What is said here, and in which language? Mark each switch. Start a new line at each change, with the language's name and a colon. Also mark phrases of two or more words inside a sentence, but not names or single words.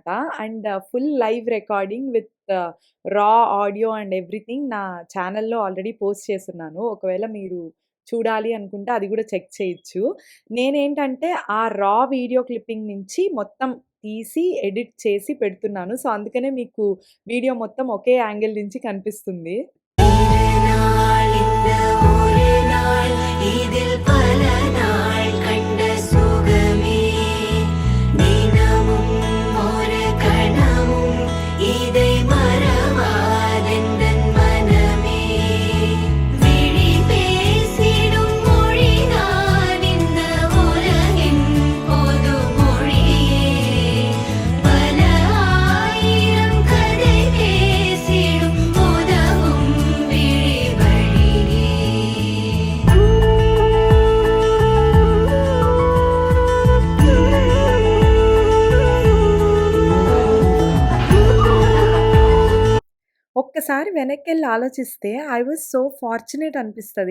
English: and full live recording with raw audio and everything
Telugu: నా ఛానెల్‌లో
English: already post చేసున్నాను.
Telugu: ఒకవేళ మీరు చూడాలి అనుకుంటే అది గూడా చెక్ చేయొచ్చు. నేనేంటంటే ఆ
English: raw video clipping
Telugu: నుంచి మొత్తం తీసి, ఎడిట్ చేసి పెడుతున్నాను. సో, అందుకనే మీకు వీడియో మొత్తం ఒకే యాంగిల్ నుంచి కనిపిస్తుంది.
Tamil: நாள் இந்த ஒரு நாள் இதில் பல நாள் கண்ட சுகமே தினமும் ஒரு கணமும் இதை மறவாதெந்தன் மனமே விழி பேசிடும் மொழிதான் இந்த உலகின் பொது மொழியே பல ஆயிரம் கதை பேசிடும் உதவும் விழி வழியே
Telugu: ఒక్కసారి వెనక్కెళ్ళి ఆలోచిస్తే
English: I was so fortunate
Telugu: అనిపిస్తది.